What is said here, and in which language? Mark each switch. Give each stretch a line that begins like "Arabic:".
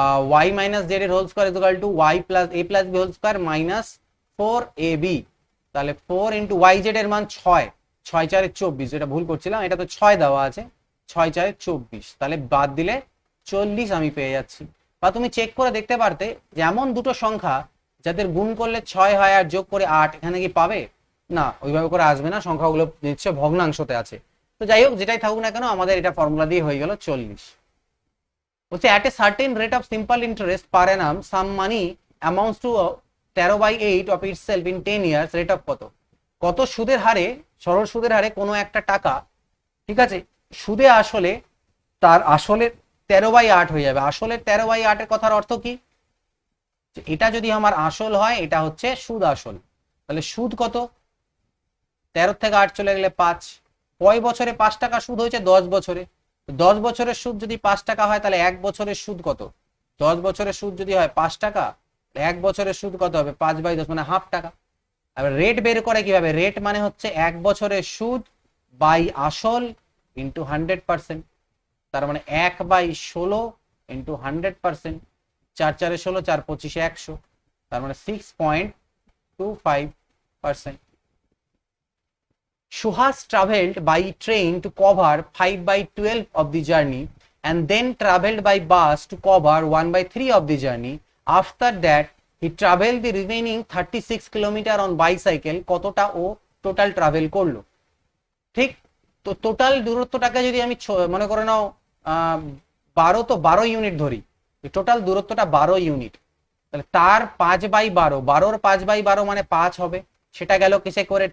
Bangla: Y minus Z এর whole square is equal to Y plus A plus B whole square minus 4ab, তাহলে 4 into Y Z এর মান 6 6 4 24, এটা ভুল করছিলাম, এটা তো 6 দেওয়া আছে, 6 4 24, তাহলে বাদ দিলে 40 আমি পেয়ে যাচ্ছি। বা তুমি চেক করে দেখতে পারতে যেমন দুটো সংখ্যা যাদের গুণ করলে 6 হয় আর যোগ করে 8, এখানে কি পাবে? না, ওইভাবে করে আসবে না, সংখ্যাগুলো নিশ্চয় ভগ্নাংশতে আছে। তো যাই হোক, যেটাই থাকুক না কেন আমাদের এটা ফর্মুলা দিয়ে হয়ে গেল 40।
English: বলছে at a certain rate of simple interest per annum some money amounts to 13/8 of itself in 10 years,
Bangla: rate of কত? কত সুদের হারে, সরল সুদের হারে কোনো একটা টাকা, ঠিক আছে, সুদে আসলে তার আসলের 13/8 হয়ে যাবে। আসলের 13/8 এর কথার অর্থ কি? এটা যদি আমার আসল হয় এটা হচ্ছে সুদ আসল, তাহলে সুদ কত? 13 থেকে 8 চলে গেলে 5, কয় বছরে 5 টাকা সুদ হয়েছে? 10 বছরে। 10 বছরের সুদ যদি 5 টাকা হয় তাহলে 1 বছরের সুদ কত? 10 বছরের সুদ যদি হয় 5 টাকা, 1 বছরের সুদ কত হবে? 5/10, মানে হাফ টাকা। আবার রেট বের করে কিভাবে? রেট মানে হচ্ছে 1 বছরের সুদ বাই আসল ইন্টু 100%, তার মানে 1/16 ইন্টু 100%, 4 4 16, 4 25 100, তার মানে 6.25%।
English: Suhas traveled by train to cover 5/12 of the journey and then traveled by bus to cover 1/3 of the journey. After that, he traveled the remaining 36 kilometer on bicycle.
Bangla: কতটা ও total travel করলো? ঠিক, তো total দূরত্বটাকে যদি আমি মনে করে নাও 12, তো 12 unit ধরি, টোটাল দূরত্বটা 12 ইউনিট, তাহলে তার 5/12, 12 5/12 মানে 5 হবে, সেটা গেল কিসে করে?